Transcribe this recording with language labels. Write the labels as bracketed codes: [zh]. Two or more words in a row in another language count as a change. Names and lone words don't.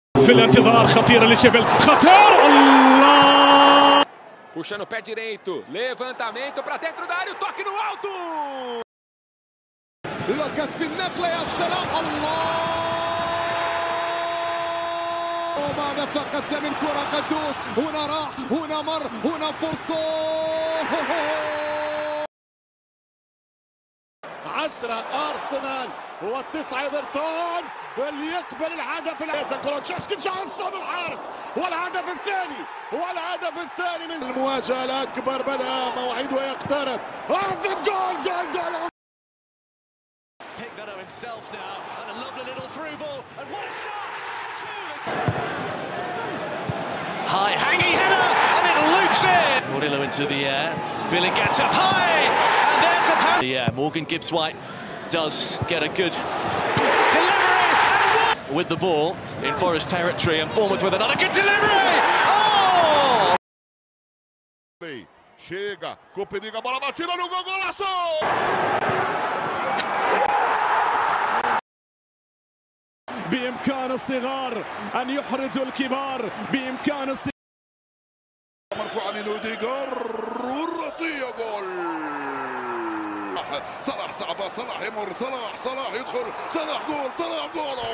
[ar] في الانتظار، خطيرة لشيفيلد، خطر، الله! [pt] Puxando o pé direito, levantamento para dentro da área, o toque no alto! [ar] لوكاس في النقلة، يا سلام، الله! وماذا فقدت من كرة قدوس، هنا راح، هنا مر، هنا فرصة. 10 أرسنال و9 إيفرتون، واللي يقبل الهدف كولوتشيفسكي جونسون الحارس، والهدف الثاني من المواجهة الأكبر بدأ موعده يقترب. جول [en] Picked himself now, and a lovely little through ball, and what a start! High hanging header, and it loops in. Murillo into the air, Billy gets up high, and there's a penalty. Yeah, Morgan Gibbs-White does get a good delivery, and with the ball in Forest territory, and Bournemouth with another good delivery. Oh! [pt] Chega, com perigo, a bola batida no gol, golaço! [ar] بإمكان الصغار أن يحرجوا الكبار، بإمكان الصغار. مرفوعة من أوديغار والرأسية، جول! صلاح صعبة، صلاح يمر، صلاح يدخل، صلاح جول!